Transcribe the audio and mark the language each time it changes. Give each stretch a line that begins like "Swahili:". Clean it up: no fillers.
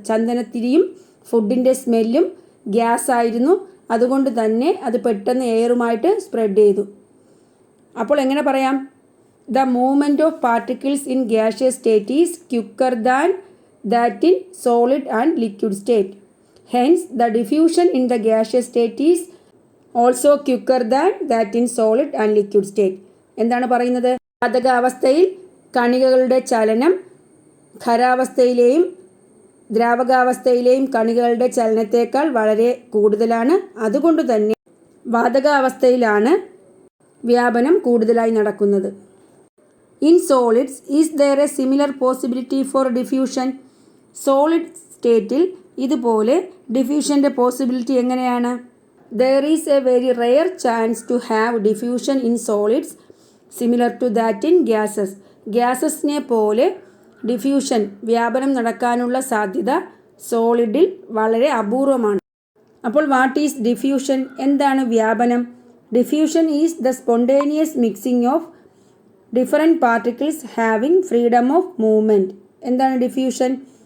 Malayalam: ചന്ദനത്തിരിയും ഫുഡിൻ്റെ സ്മെല്ലും ഗ്യാസ് ആയിരുന്നു, അതുകൊണ്ട് തന്നെ അത് പെട്ടെന്ന് എയറുമായിട്ട് സ്പ്രെഡ് ചെയ്തു. അപ്പോൾ എങ്ങനെ പറയാം?
English: The movement of particles in gaseous state is quicker than that in solid and liquid state. Hence, the diffusion in the gaseous state is also quicker than that in solid and liquid state.
Malayalam: എന്താണ് പറയുന്നത്? വാതകാവസ്ഥയിൽ കണികകളുടെ ചലനം ഖരാവസ്ഥയിലെയും ദ്രാവകാവസ്ഥയിലെയും കണികകളുടെ ചലനത്തേക്കാൾ വളരെ കൂടുതലാണ്. അതുകൊണ്ട് തന്നെ വാതകാവസ്ഥയിലാണ് വ്യാപനം കൂടുതലായി നടക്കുന്നത്.
English: In solids, is there a similar possibility for diffusion?
Malayalam: Solid സ്റ്റേറ്റിൽ ഇതുപോലെ ഡിഫ്യൂഷൻ്റെ പോസിബിലിറ്റി എങ്ങനെയാണ്?
English: There is a very rare chance to have diffusion in solids similar to that in gases.
Malayalam: ഗ്യാസസിനെ പോലെ ഡിഫ്യൂഷൻ വ്യാപനം നടക്കാനുള്ള സാധ്യത സോളിഡിൽ വളരെ അപൂർവമാണ്.
English: അപ്പോൾ what is diffusion?
Malayalam: എന്താണ് വ്യാപനം?
English: Diffusion is the spontaneous mixing of different particles having freedom of movement.
Malayalam: എന്താണ് ഡിഫ്യൂഷൻ?